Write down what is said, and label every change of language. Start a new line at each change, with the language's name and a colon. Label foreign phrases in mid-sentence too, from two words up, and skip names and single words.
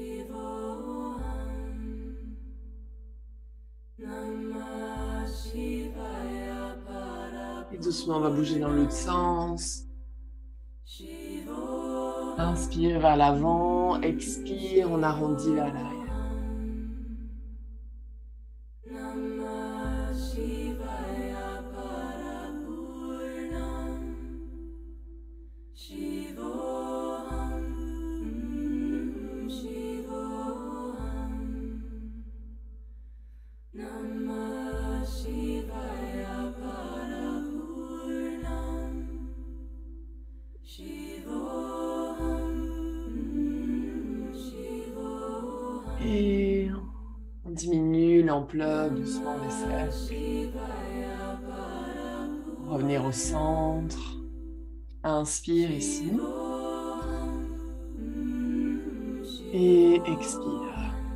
Sanskrit: Namah Shivaya
French: Et doucement, on va bouger dans l'autre sens. Inspire vers l'avant, expire, on arrondit vers l'arrière.
Sanskrit: Namah Shivaya Parapurnam Shivoham Shivoham Namah Shivaya Parapurnam Shivoham Shivoham
French: Et on diminue l'ampleur doucement des cercles. Pour revenir au centre. Inspire ici. Et expire.